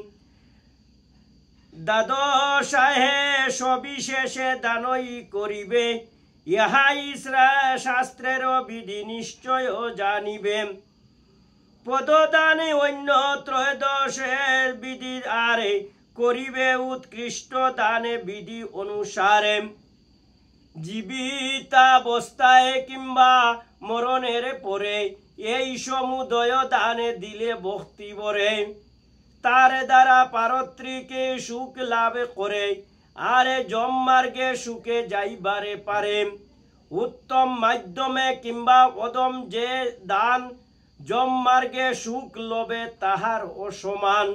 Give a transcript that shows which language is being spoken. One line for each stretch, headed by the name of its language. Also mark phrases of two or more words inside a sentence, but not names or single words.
Bangla: দ্বাদশাহে সবিশেষে দানই করিবে ইহাই শাস্ত্রের বিধি নিশ্চয় জানিবে। পদদানে অন্য ত্রয়োদশে বিধি আরে করিবে উৎকৃষ্ট দানে বিধি অনুসারে। জীবিতাবস্থায় কিংবা মরণের পরে এই সমুদয় দানে দিলে ভক্তি বরে তার দ্বারা পারত্রিকে সুখ লাভ করে আরে জম মার্গে সুখে যাইবারে পারে। উত্তম মাধ্যমে কিংবা অদম যে দান জম মার্গে সুখ লবে তাহার অসমান।